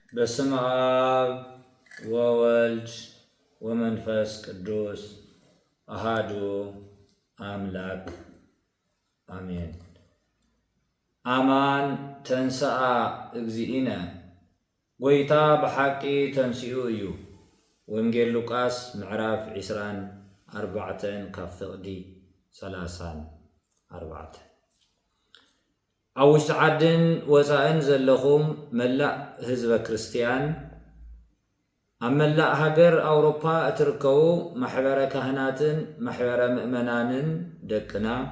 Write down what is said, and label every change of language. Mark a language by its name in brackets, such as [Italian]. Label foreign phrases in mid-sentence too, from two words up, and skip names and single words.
[Geez] በስመ አብ ወወልድ ወመንፈስ ቅዱስ አሃዱ አምላክ አሜን። አማን ተንሥአ እግዚእነ [Tigrinya] ጎይታ ብሓቂ ተንሥኡ እዩ። ወንጌል ሉቃስ ምዕራፍ 24 ካብ ፍቕዲ 34 ኣብ ውሽጢ ዓድን ወፃእን ዘለኹም መላእ ህዝበ ክርስቲያን ኣብ መላእ ሃገር ኣውሮፓ እትርከቡ ማሕበረ ካህናትን ማሕበረ ምእመናንን ደቅና